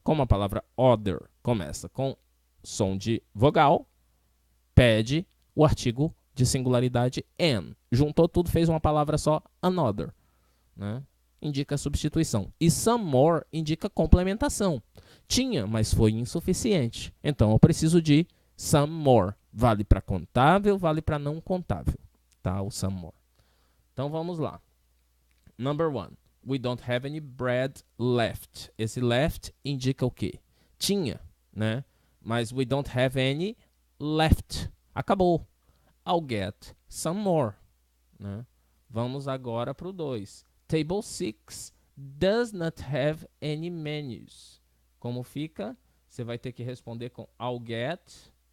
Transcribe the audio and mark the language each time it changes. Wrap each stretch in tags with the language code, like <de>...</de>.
<pt>Como a palavra other começa com som de vogal, pede o artigo de singularidade an. Juntou tudo, fez uma palavra só, another, né? indica substituição. E</pt> <en>some more</en> <pt>indica complementação. Tinha, mas foi insuficiente. Então, eu preciso de</pt> <en>some more.</en> <pt>Vale para contável, vale para não contável. Tá? O some more. Então, vamos lá.</pt> <en>Number 1. We don't have any bread left.</en> <pt>Esse left indica o quê? Tinha, né? Mas</pt> <en>we don't have any left.</en> <pt>Acabou.</pt> <en>I'll get some more. Né?</en> <pt>Vamos agora para o 2.</pt> <en>Table 6 does not have any menus.</en> <pt>Como fica? Você vai ter que responder com</pt> <en>I'll get.</en>